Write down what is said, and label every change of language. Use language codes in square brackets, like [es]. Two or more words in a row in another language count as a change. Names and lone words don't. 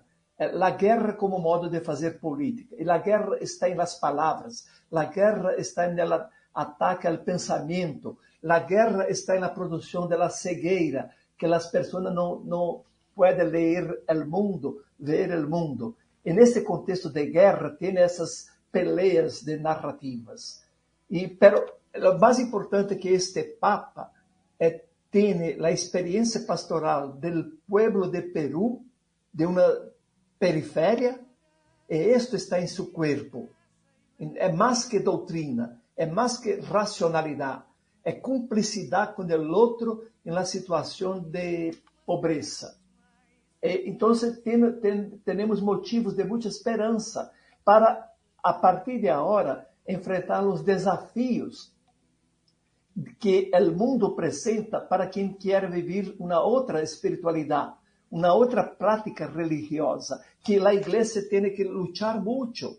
[pt] A guerra como modo de fazer política. E a guerra está nas palavras, a guerra está no ataque ao pensamento, a guerra está na produção da cegueira, que as pessoas não podem ler o mundo, ver o mundo. E nesse contexto de guerra, tem essas peleas de narrativas. Pero o mais importante é que este Papa tem a experiência pastoral do [es] pueblo de Perú, [pt] de uma periferia, e isto está em seu corpo. É mais que doutrina, é mais que racionalidade, é cumplicidade com o outro em la situação de pobreza. Então, temos motivos de muita esperança para, a partir de agora, enfrentar os desafios que o mundo apresenta para quem quer viver uma outra espiritualidade, uma outra prática religiosa, que a igreja tem que lutar muito.